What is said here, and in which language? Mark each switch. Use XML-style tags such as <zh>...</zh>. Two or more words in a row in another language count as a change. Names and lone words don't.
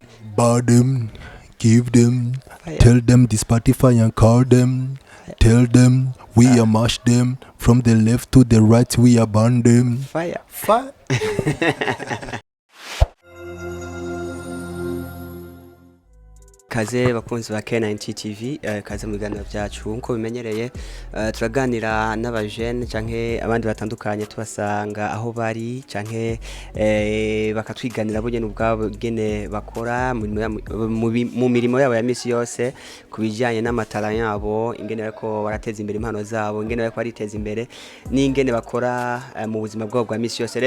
<en>bar them, give them, tell them the Spotify and call them, tell them we are mash them from the left to the right we are burn them. Fire.</en> <rn>Kaze bakunzi ba K90 TV, kaze mu biganiro byacu nko bimenyereye, turaganira n'abajene canke abandi batandukanye tubasanga aho bari canke bakatwiganira bo nyene ubwabo gene bakora mu mirimo yabo ya misi yose kubijanye n'amatara yabo, ingene bariko barateza imbere impano zabo, ingene bariko bariteza imbere n'ingene bakora mu buzima bwabo bwa misi yose.</rn>